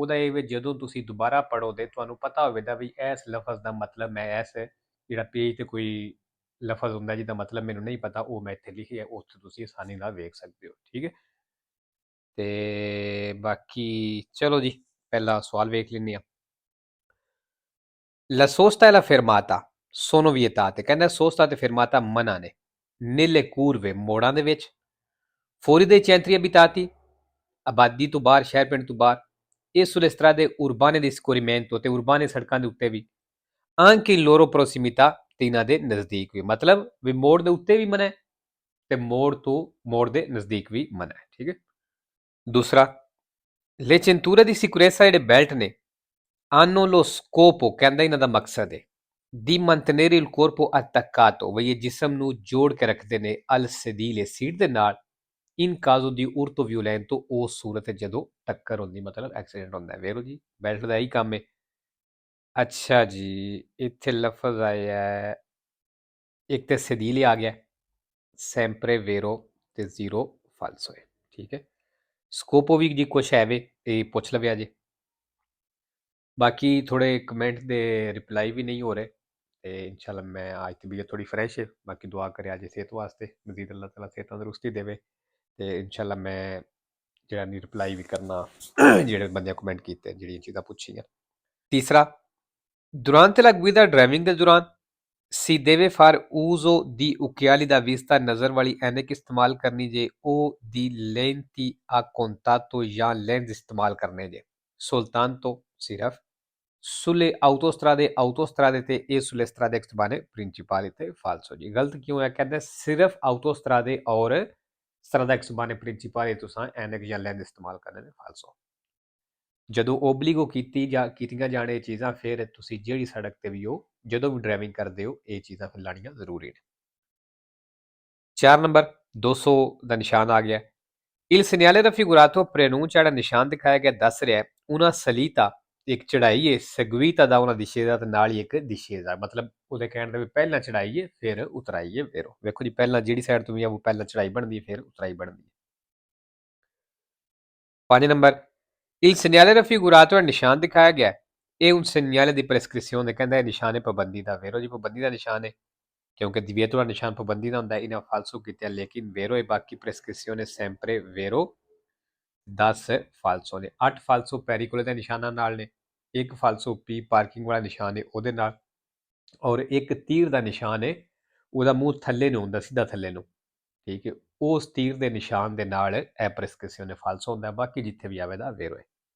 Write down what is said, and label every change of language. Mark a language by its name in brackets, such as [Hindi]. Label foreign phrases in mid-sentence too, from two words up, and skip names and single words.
[Punjabi] ਉਹਦਾ ਇਹ ਵੀ ਜਦੋਂ ਤੁਸੀਂ ਦੁਬਾਰਾ ਪੜ੍ਹੋਗੇ ਤੁਹਾਨੂੰ ਪਤਾ ਹੋਵੇਗਾ ਵੀ ਇਸ ਲਫ਼ਜ਼ ਦਾ ਮਤਲਬ ਮੈਂ ਇਸ ਜਿਹੜਾ ਪੇਜ ਤੇ ਕੋਈ ਲਫ਼ਜ਼ ਹੁੰਦਾ ਜਿਹਦਾ ਮਤਲਬ ਮੈਨੂੰ ਨਹੀਂ ਪਤਾ, ਉਹ ਮੈਂ ਇੱਥੇ ਲਿਖਿਆ, ਉੱਥੇ ਤੁਸੀਂ ਆਸਾਨੀ ਨਾਲ ਵੇਖ ਸਕਦੇ ਹੋ। ਠੀਕ ਹੈ, ਤੇ ਬਾਕੀ ਚਲੋ ਜੀ ਪਹਿਲਾ ਸਵਾਲ ਵੇਖ ਲੈਂਦੇ ਹਾਂ। [Italian] La sosta e la fermata sono vietate। [Punjabi] ਕਹਿੰਦਾ sosta ਤੇ fermata ਮਨਾ ਨੇ [Italian] nelle curve [Punjabi] ਮੋੜਾਂ ਦੇ ਵਿੱਚ, [Italian] fuori dei centri abitati [Punjabi] ਆਬਾਦੀ ਤੋਂ ਬਾਹਰ, ਸ਼ਹਿਰ ਪਿੰਡ ਤੋਂ ਬਾਹਰ, [Italian] e sulle strade urbane di scorrimento [Punjabi] ਤੇ ਉਰਬਾਨੇ ਸੜਕਾਂ ਦੇ ਉੱਤੇ ਵੀ, [Italian] anche in loro prossimità [Punjabi] ਤੇ ਇਹਨਾਂ ਦੇ ਨਜ਼ਦੀਕ ਵੀ। ਮਤਲਬ ਵੀ ਮੋੜ ਦੇ ਉੱਤੇ ਵੀ ਮਨਾ ਹੈ ਤੇ ਮੋੜ ਦੇ ਨਜ਼ਦੀਕ ਵੀ ਮਨਾ ਹੈ। ਠੀਕ ਹੈ, ਦੂਸਰਾ [Italian] le cinture di sicurezza [Punjabi] ਜਿਹੜੇ ਬੈਲਟ ਨੇ [Italian] hanno lo scopo, [Punjabi] ਕਹਿੰਦਾ ਇਹਨਾਂ ਦਾ ਮਕਸਦ ਹੈ, [Italian] di mantenere il corpo attaccato, [Punjabi] ਵਈ ਇਹ ਜਿਸਮ ਨੂੰ ਜੋੜ ਕੇ ਰੱਖਦੇ ਨੇ, [Italian] al sedile [Punjabi] ਸੀਟ ਦੇ ਨਾਲ, [Italian] in caso di urto violento, [Punjabi] ਉਹ ਸੂਰਤ ਜਦੋਂ ਟੱਕਰ ਹੁੰਦੀ, ਮਤਲਬ ਐਕਸੀਡੈਂਟ ਹੁੰਦਾ ਹੈ। ਵੇਖੋ ਜੀ ਬੈਲਟ ਦਾ ਇਹੀ ਕੰਮ ਹੈ। ਅੱਛਾ ਜੀ, ਇੱਥੇ ਲਫ਼ਜ਼ ਆਇਆ ਹੈ, ਇੱਕ ਤੇ sedile ਆ ਗਿਆ, [Italian] sempre vero ਤੇ zero falso ਹੈ। [Punjabi] ਠੀਕ ਹੈ, ਸਕੋਪੋ ਵੀ ਜੀ ਕੁਛ ਹੈ ਵੇ, ਇਹ ਪੁੱਛ ਲਵਿਆ ਜੀ। ਬਾਕੀ ਥੋੜ੍ਹੇ ਕਮੈਂਟ ਦੇ ਰਿਪਲਾਈ ਭੀ ਨਹੀਂ ਹੋ ਰਹੇ, ਤਾਂ ਇੰਸ਼ਾਅੱਲਾ ਮੈਂ ਅੱਜ ਤਬੀਅਤ ਥੋੜ੍ਹੀ ਫ੍ਰੈਸ਼ ਹੈ, ਬਾਕੀ ਦੁਆ ਕਰੇ ਅੱਜ ਸਿਹਤ ਵਾਸਤੇ, ਮਜ਼ੀਦ [Arabic] الله تعالى [Punjabi] ਸਿਹਤ ਤੰਦਰੁਸਤੀ ਦੇਵੇ, ਤਾਂ ਇੰਸ਼ਾਅੱਲਾ ਮੈਂ ਜਿਹੜਾ ਨੀ ਰਿਪਲਾਈ ਭੀ ਕਰਨਾ ਜਿਹੜੇ ਬੰਦੇ ਕਮੈਂਟ ਕੀਤੇ, ਜਿਹੜੀਆਂ ਚੀਜ਼ਾਂ ਪੁੱਛੀਆਂ। तीसरा, [Italian] durante la guida driving [Punjabi] ਦੇ ਦੌਰਾਨ [Italian] si deve fare uso di occhiali da vista, [Punjabi] ਨਜ਼ਰ ਵਾਲੀ ਐਨਕ ਇਸਤੇਮਾਲ ਕਰਨੀ ਜੇ, ਉਹ [Italian] di lenti a contatto [Punjabi] ਜਾਂ ਲੈਂਸ ਇਸਤੇਮਾਲ ਕਰਨੇ ਜੇ। [Italian] soltanto ਸਿਰਫ sulle autostrade ਤੇ e sulle strade extraurbane principali ਤੇ falso ਜੀ। [Punjabi] ਗਲਤ ਕਿਉਂ ਹੈ? ਕਹਿੰਦੇ ਸਿਰਫ autostrade ਔਰ [Italian] strada extraurbane principali [Punjabi] ਤੁਸੀਂ ਐਨਕ ਜਾਂ ਲੈਂਸ ਇਸਤੇਮਾਲ ਕਰਨੇ ਨੇ, falso। ਜਦੋਂ ਓਬਲੀਗੋ ਕੀਤੀਆਂ ਜਾਣ ਇਹ ਚੀਜ਼ਾਂ, ਫਿਰ ਤੁਸੀਂ ਜਿਹੜੀ ਸੜਕ ਤੇ ਵੀ ਹੋ, ਜਦੋਂ ਵੀ ਡਰਾਈਵਿੰਗ ਕਰਦੇ ਹੋ, ਇਹ ਚੀਜ਼ਾਂ ਫਿਰ ਲਾਣੀਆਂ ਜ਼ਰੂਰੀ ਨੇ। 4 ਨੰਬਰ 200 ਦਾ ਨਿਸ਼ਾਨ ਆ ਗਿਆ। [Italian] Il segnale raffigurato preannuncia, [Punjabi] ਜਿਹੜਾ ਨਿਸ਼ਾਨ ਦਿਖਾਇਆ ਗਿਆ ਦੱਸ ਰਿਹਾ [Italian] una salita, [Punjabi] ਇੱਕ ਚੜਾਈ ਹੈ, [Italian] seguita da una discesa, [Punjabi] ਤੇ ਨਾਲ ਹੀ ਇੱਕ discesa, ਮਤਲਬ ਉਹਦੇ ਕਹਿਣ ਦਾ ਵੀ ਪਹਿਲਾਂ ਚੜਾਈ ਹੈ ਫਿਰ ਉਤਰਾਈ ਹੈ। ਫਿਰ ਵੇਖੋ ਜੀ, ਪਹਿਲਾਂ ਜਿਹੜੀ ਸਾਈਡ ਤੋਂ ਵੀ ਆ ਉਹ ਪਹਿਲਾਂ ਚੜਾਈ ਬਣਦੀ ਹੈ ਫਿਰ ਉਤਰਾਈ ਬਣਦੀ ਹੈ। [Italian] 5 ਨੰਬਰ il segnale raffigurato, [Punjabi] ਜਿਹੜਾ ਨਿਸ਼ਾਨ ਦਿਖਾਇਆ ਗਿਆ ਇਹ [Italian] un segnale di prescrizione, [Punjabi] ਕਹਿੰਦਾ ਇਹ ਨਿਸ਼ਾਨ ਹੈ ਪਾਬੰਦੀ ਦਾ। ਵੇਰੋ ਜੀ ਪਾਬੰਦੀ ਦਾ ਨਿਸ਼ਾਨ ਹੈ, ਕਿਉਂਕਿ divieto ਦਾ ਨਿਸ਼ਾਨ ਪਾਬੰਦੀ ਦਾ ਹੁੰਦਾ ਹੈ, ਇਹਨਾਂ ਫਾਲਸੋ ਕੀਤਾ ਲੇਕਿਨ ਵੇਰੋ ਹੈ, ਬਾਕੀ [Italian] prescrizione sempre vero, [Punjabi] 10 ਫਾਲਸੋ ਨੇ। 8 ਫਾਲਸੋ ਪੈਰੀਕੋਲੇ ਦੇ ਨਿਸ਼ਾਨਾਂ ਨਾਲ ਨੇ, ਇੱਕ ਫਾਲਸੋ ਪੀ ਪਾਰਕਿੰਗ ਵਾਲਾ ਨਿਸ਼ਾਨ ਹੈ ਉਹਦੇ ਨਾਲ, ਔਰ ਇੱਕ ਤੀਰ ਦਾ ਨਿਸ਼ਾਨ ਹੈ, ਉਹਦਾ ਮੂੰਹ ਥੱਲੇ ਨੂੰ ਹੁੰਦਾ, ਸਿੱਧਾ ਥੱਲੇ ਨੂੰ। ਠੀਕ ਹੈ, ਉਸ ਤੀਰ ਦੇ ਨਿਸ਼ਾਨ ਦੇ ਨਾਲ ਇਹ prescrizione ਫਾਲਸੋ ਹੁੰਦਾ, ਬਾਕੀ ਜਿੱਥੇ ਵੀ ਆਵੇਗਾ ਵੇਰੋ ਹੈ।